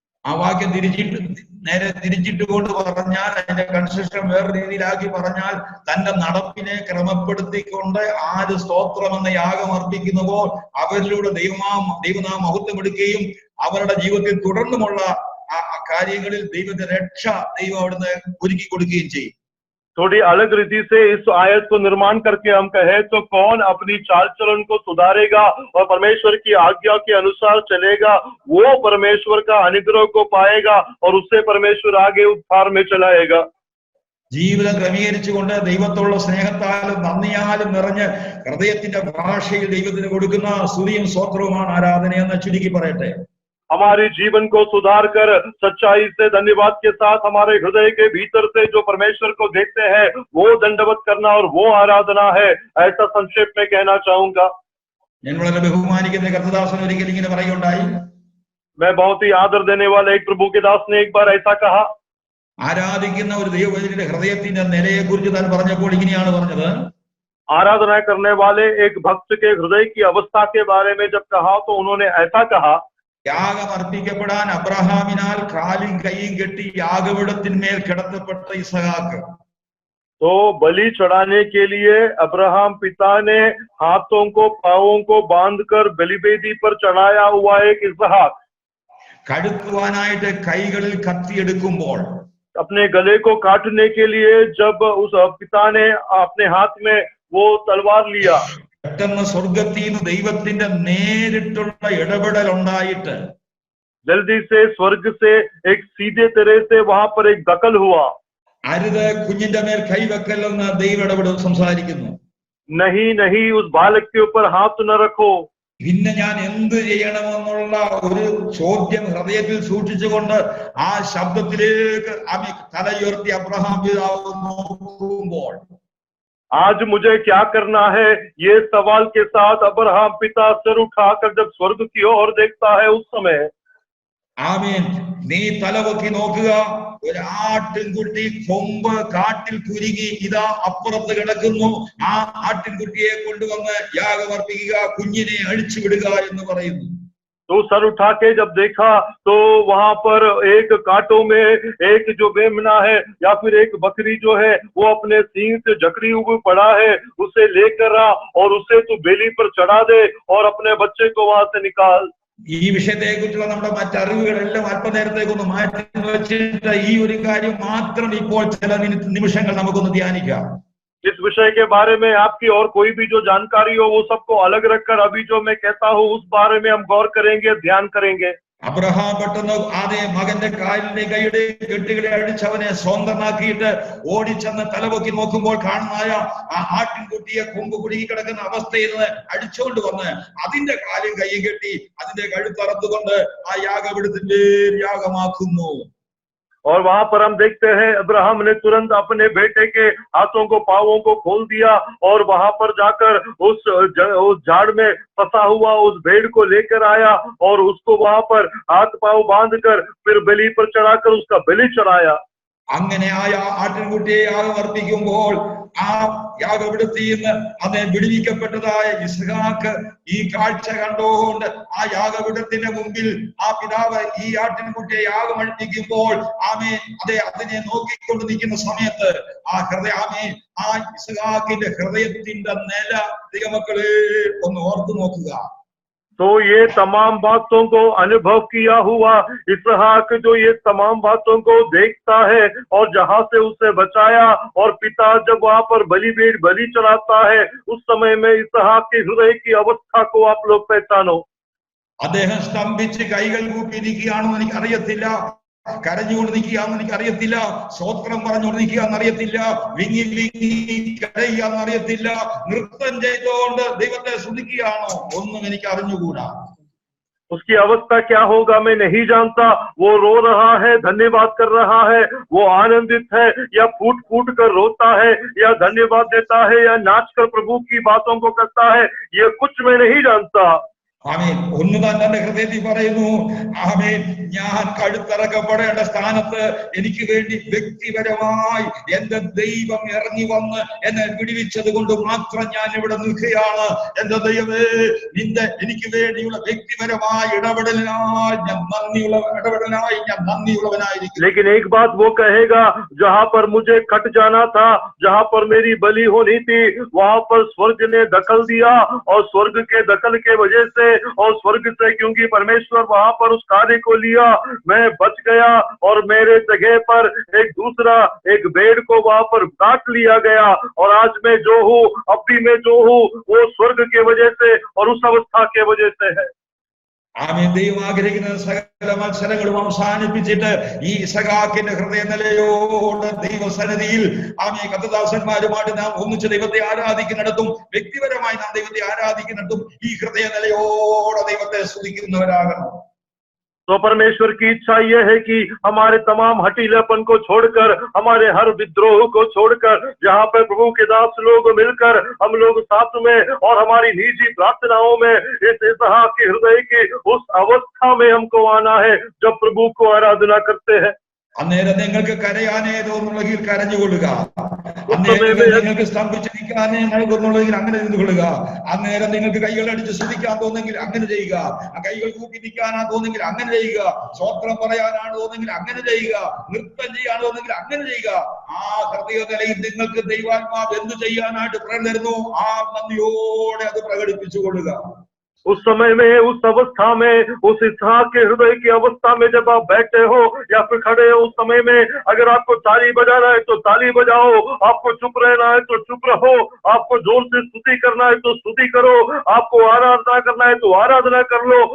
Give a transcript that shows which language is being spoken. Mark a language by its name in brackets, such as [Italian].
[Malayalam] ആ വാക്യം നേരെ തിരിച്ചിട്ട് കൊണ്ട് പറഞ്ഞാൽ, അതിന്റെ കൺസ്ട്രക്ഷൻ വേറെ രീതിയിലാക്കി പറഞ്ഞാൽ, തന്റെ നടപ്പിനെ ക്രമപ്പെടുത്തിക്കൊണ്ട് ആര് സ്തോത്രം എന്ന യാഗം അർപ്പിക്കുന്നുവോ അവരിലൂടെ ദൈവനാമം മഹത്വമെടുക്കുകയും അവരുടെ ജീവിതത്തിൽ തുടർന്നുമുള്ള ആ കാര്യങ്ങളിൽ ദൈവത്തിന്റെ രക്ഷ ദൈവം അവിടുന്ന് ഒരുക്കി കൊടുക്കുകയും ചെയ്യും. [Hindi] थोड़ी अलग रीति से इस आयत को निर्माण करके हम कहे तो कौन अपनी चाल चलन को सुधारेगा और परमेश्वर की आज्ञा के अनुसार चलेगा, वो परमेश्वर का अनुग्रह को पाएगा और उससे परमेश्वर आगे उद्धार में चलाएगा। [Malayalam] ജീവിതം ക്രമീകരിച്ചുകൊണ്ട് ദൈവത്തോടുള്ള സ്നേഹത്താലും നന്ദിയാലും നിറഞ്ഞ് ഹൃദയത്തിന്റെ ഭാഷയിൽ ദൈവത്തിന് കൊടുക്കുന്ന സ്തുതിയും സ്തോത്രവുമാണ് ആരാധന എന്ന് ചുരുക്കി പറയട്ടെ. [Hindi] हमारे जीवन को सुधार कर सच्चाई से धन्यवाद के साथ हमारे हृदय के भीतर से जो परमेश्वर को देखते हैं वो दंडवत करना और वो आराधना है, ऐसा संक्षेप में कहना चाहूंगा। [Malayalam] ഞാൻ വളരെ ബഹുമാനിക്കുന്ന കർത്തദാസൻ ഒരിക്കൽ ഇങ്ങനെ പറയുകയുണ്ടായി, [Hindi] मैं बहुत ही आदर देने वाले एक प्रभु के दास ने एक बार ऐसा कहा, [Malayalam] ആരാധിക്കുന്ന ഒരു ദൈവവൈദ്യന്റെ ഹൃദയത്തിന്റെ നിലയെ കുറിച്ച് താൻ പറഞ്ഞപ്പോൾ ഇങ്ങനെയാണ് പറഞ്ഞത്, [Hindi] आराधना करने वाले एक भक्त के हृदय की अवस्था के बारे में जब कहा तो उन्होंने ऐसा कहा, [Malayalam] യാഗം അർപ്പിക്കപ്പെടാൻ അബ്രഹാമിനാൽ കാലും കൈയും കെട്ടി യാഗപീഠത്തിന്മേൽ കിടത്തപ്പെട്ട ഇസഹാക്ക്, [Hindi] तो बलि चढ़ाने के लिए अब्राहम पिता ने हाथों को पांवों को बांधकर बलिवेदी पर चढ़ाया हुआ एक इसहाक, [Malayalam] കടുക്കുവാനായിട്ട് കൈകളിൽ കത്തിയെടുക്കുമ്പോൾ, [Hindi] अपने गले को काटने के लिए जब उस पिता ने अपने हाथ में वो तलवार लिया, [Malayalam] പെട്ടെന്ന് സ്വർഗത്തിൽ നിന്ന് ദൈവത്തിന്റെ നേരിട്ടുള്ള ഇടപെടൽ ഉണ്ടായിട്ട് [Hindi] जल्दी से स्वर्ग से एक सीधे तरह से वहां पर एक दखल हुआ, [Malayalam] അരുത് കുഞ്ഞിന്റെ മേൽ കൈവെക്കല്ലെന്ന് ദൈവം ഇടപെടൽ സംസാരിക്കുന്നു. [Hindi] नहीं नहीं उस बालक के ऊपर हाथ न रखो। [Malayalam] പിന്നെ ഞാൻ എന്ത് ചെയ്യണമെന്നുള്ള ഒരു ചോദ്യം ഹൃദയത്തിൽ സൂക്ഷിച്ചുകൊണ്ട് ആ ശബ്ദത്തിലേക്ക് തലയുയർത്തി അബ്രഹാം പിതാവ് നോക്കുമ്പോൾ, [Hindi] आज मुझे क्या करना है, ये सवाल के साथ अब्राहम पिता सिर उठाकर जब स्वर्ग की ओर देखता है उस समय, [Malayalam] ആമീൻ, നീ തലവൊക്കി നോക്കുക, ഒരു ആട്ടിൻകുട്ടി കൊമ്പ് കാട്ടിൽ കുരുങ്ങി ഇതാ അപ്പുറത്ത് കിടക്കുന്നു, ആ ആട്ടിൻകുട്ടിയെ കൊണ്ടുവന്ന് യാഗമർപ്പിക്കുക, കുഞ്ഞിനെ അഴിച്ചു വിടുക എന്ന് പറയുന്നു. [Hindi] तो सर उठा के जब देखा तो वहां पर एक कांटों में एक जो मेमना है या फिर एक बकरी जो है वो अपने सींग से जकड़ी हुई पड़ा है, उसे लेकर आ और उसे तू बेली पर चढ़ा दे और अपने बच्चे को वहां से निकाल। [Malayalam] ഈ വിഷയത്തെ കുറിച്ചുള്ള നമ്മുടെ മറ്ററിവുകളെല്ലാം അല്പനേരത്തേക്കൊന്ന് മാറ്റി വെച്ചിട്ട് ഈ ഒരു കാര്യം മാത്രം ഇപ്പോൾ ചില നിമിഷങ്ങൾ നമുക്കൊന്ന് ധ്യാനിക്കാം. [Hindi] इस विषय के बारे में आपकी और कोई भी जो जानकारी हो वो सबको अलग रखकर अभी जो मैं कहता हूँ उस बारे में हम गौर करेंगे, ध्यान करेंगे। [Malayalam] അബ്രഹാം പെട്ടെന്ന് ആദ്യം മകന്റെ കാലിന്റെ കൈയുടെ കെട്ടുകളെ അടിച്ചവനെ സ്വന്തമാക്കിയിട്ട് ഓടിച്ചെന്ന് തലപൊക്കി നോക്കുമ്പോൾ കാണുന്നതായ ആ ആട്ടിൻകുട്ടിയെ കൊമ്പ് കുടുങ്ങി കിടക്കുന്ന അവസ്ഥയിൽ നിന്ന് അടിച്ചുകൊണ്ട് വന്ന് അതിന്റെ കാലും കൈയും കെട്ടി അതിന്റെ കഴുത്തറത്തുകൊണ്ട് ആ യാഗപീഠത്തിന്റെ യാഗമാക്കുന്നു. [Hindi] और वहां पर हम देखते हैं अब्राहम ने तुरंत अपने बेटे के हाथों को पांवों को खोल दिया और वहां पर जाकर उस झाड़ में फंसा हुआ उस भेड़ को लेकर आया और उसको वहां पर हाथ पांव बांधकर फिर बलि पर चढ़ाकर उसका बलि चढ़ाया। [Malayalam] അങ്ങനെ ആ ആട്ടിൻകുട്ടിയെ യാഗം അർപ്പിക്കുമ്പോൾ ആ യാഗപീഠത്തിൽ നിന്ന് അതിനെ വിടുവിക്കപ്പെട്ടതായ ഇസ്ഹാക്ക് ഈ കാഴ്ച കണ്ടുകൊണ്ട് ആ യാഗപീഠത്തിന്റെ മുമ്പിൽ ആ പിതാവ് ഈ ആട്ടിൻകുട്ടിയെ യാഗം അർപ്പിക്കുമ്പോൾ അതിനെ നോക്കിക്കൊണ്ട് നിൽക്കുന്ന സമയത്ത് ആ ഇസ്ഹാക്കിന്റെ ഹൃദയത്തിന്റെ നില ദൈവമക്കളെ ഒന്ന് ഓർത്തു നോക്കുക। [Hindi] तो ये तमाम बातों को अनुभव किया हुआ इसहाक जो ये तमाम बातों को देखता है और जहां से उसे बचाया और पिता जब वहां पर बलि चढ़ाता है उस समय में इसहाक के हृदय की अवस्था को आप लोग पहचानो। [Malayalam] അദ്ദേഹം സ്തംഭിച്ച് കൈകൾ കൂപ്പി നിൽക്കുകയാണെന്ന് എനിക്ക് അറിയത്തില്ല, കരഞ്ഞുകൊണ്ട് നിൽക്കുകയാണെന്ന് എനിക്ക് അറിയത്തില്ല, സ്തോത്രം പറഞ്ഞുകൊണ്ട് നിൽക്കുകയെന്ന് അറിയത്തില്ല, വിങ്ങി വിങ്ങി കരയുകയെന്ന് അറിയത്തില്ല, നൃത്തം ചെയ്തുകൊണ്ട് ദൈവത്തെ സ്തുതിക്കുകയാണോ ഒന്നും എനിക്ക് അറിഞ്ഞുകൂടാ। [Hindi] उसकी अवस्था क्या होगा मैं नहीं जानता। वो रो रहा है, धन्यवाद कर रहा है, वो आनंदित है या फूट फूट कर रोता है या धन्यवाद देता है या नाच कर प्रभु की बातों को करता है, ये कुछ मैं नहीं जानता। [Malayalam] ആമേൻ। ഒന്ന് തന്നെ ഹൃദയത്തിൽ പറയുന്നു, ആമേൻ, ഞാൻ കഴുത്തറക്കപ്പെടേണ്ട സ്ഥാനത്ത് എനിക്ക് വേണ്ടി വ്യക്തിപരമായി എന്റെ ദൈവം ഇറങ്ങി വന്ന് എന്നെ വിടുവിച്ചത് കൊണ്ട് മാത്രം ഞാൻ ഇവിടെ നിൽക്കുകയാണ്। എന്റെ ദൈവമേ, എനിക്ക് വേണ്ടിയുള്ള വ്യക്തിപരമായ ഇടപെടലിനായി ഞാൻ നന്ദിയുള്ളവനായിരിക്കും। [Hindi] लेकिन एक बात वो कहेगा, जहां पर मुझे कट जाना था, जहां पर मेरी बलि होनी थी, वहां पर स्वर्ग ने दखल दिया और स्वर्ग के दखल के वजह से और स्वर्ग से क्योंकि परमेश्वर वहां पर उस कार्य को लिया, मैं बच गया और मेरे जगह पर एक भेड़ को वहां पर काट लिया गया और आज मैं जो हूँ, अभी मैं जो हूँ, वो स्वर्ग के वजह से और उस अवस्था के वजह से है। [Malayalam] ആമേൻ। ദൈവം ആഗ്രഹിക്കുന്ന സകല മത്സരങ്ങളും അവസാനിപ്പിച്ചിട്ട് ഈ ഇസഹാക്കിന്റെ ഹൃദയനിലയോട് ദൈവസന്നിധിയിൽ കർത്തദാസന്മാരുമായിട്ട് നാം ഒന്നിച്ച് ദൈവത്തെ ആരാധിക്കുന്നിടത്തും വ്യക്തിപരമായി നാം ദൈവത്തെ ആരാധിക്കുന്നിടത്തും ഈ ഹൃദയനിലയോടെ ദൈവത്തെ സ്തുതിക്കുന്നവരാകണം। [Hindi] तो परमेश्वर की इच्छा यह है कि हमारे तमाम हठीलापन को छोड़कर, हमारे हर विद्रोह को छोड़कर, जहाँ पर प्रभु के दास लोग मिलकर हम लोग साथ में और हमारी निजी प्रार्थनाओं में इस इसहाक के हृदय की उस अवस्था में हमको आना है जब प्रभु को आराधना करते हैं। [Malayalam] അന്നേരം നിങ്ങൾക്ക് കരയാനേ തോന്നുന്നുള്ളെങ്കിൽ കരഞ്ഞുകൊള്ളുക, അന്നേരം നിങ്ങൾക്ക് സ്തംഭിച്ച് നിൽക്കാനേ തോന്നുന്നുള്ളെങ്കിൽ അങ്ങനെ നിന്നുകൊള്ളുക, അന്നേരം നിങ്ങൾക്ക് കൈകൾ അടിച്ച് സ്തുതിക്കാൻ തോന്നുന്നെങ്കിൽ അങ്ങനെ ചെയ്യുക, ആ കൈകൾ കൂപ്പി നിൽക്കാനാ തോന്നുന്നെങ്കിൽ അങ്ങനെ ചെയ്യുക, സ്വോത്രം പറയാനാണ് തോന്നുന്നെങ്കിൽ അങ്ങനെ ചെയ്യുക, നൃത്തം ചെയ്യാൻ തോന്നുന്നെങ്കിൽ അങ്ങനെ ചെയ്യുക। ആ ഹൃദയനിലയിൽ നിങ്ങൾക്ക് ദൈവാത്മാവ് എന്ത് ചെയ്യാനായിട്ട് പ്രേരണ ആ നന്ദിയോടെ അത് പ്രകടിപ്പിച്ചുകൊള്ളുക। [Hindi] उस समय में, उस अवस्था में, उस इसहाक के हृदय की अवस्था में जब आप बैठे हो या फिर खड़े हो, उस समय में अगर आपको ताली बजाना है तो ताली बजाओ, आपको चुप रहना है तो चुप रहो, आपको जोर से स्तुति करना है तो स्तुति करो, आपको आराधना करना है तो आराधना कर लो।